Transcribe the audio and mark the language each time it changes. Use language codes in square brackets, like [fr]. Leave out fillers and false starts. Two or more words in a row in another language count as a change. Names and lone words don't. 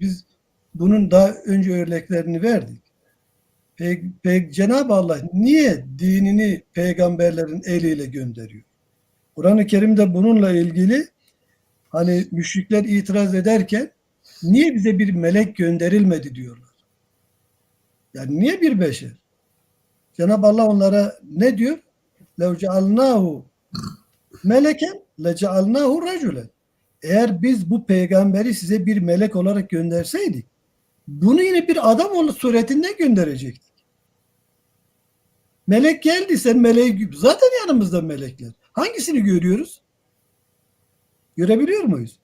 [tr] Biz bunun daha önce örneklerini verdik. Cenab-ı Allah niye dinini peygamberlerin eliyle gönderiyor? Kur'an-ı Kerim'de bununla ilgili hani müşrikler itiraz ederken niye bize bir melek gönderilmedi diyorlar. Yani niye bir beşer? Cenab-ı Allah onlara ne diyor? [ar] لَوْ جَعَلْنَاهُ meleken لَجَعَلْنَاهُ رَجُلًا. [tr] Eğer biz bu peygamberi size bir melek olarak gönderseydik, bunu yine bir adam suretinden gönderecektik. Melek geldi, sen meleği, zaten yanımızda melekler. Hangisini görüyoruz? Görebiliyor muyuz?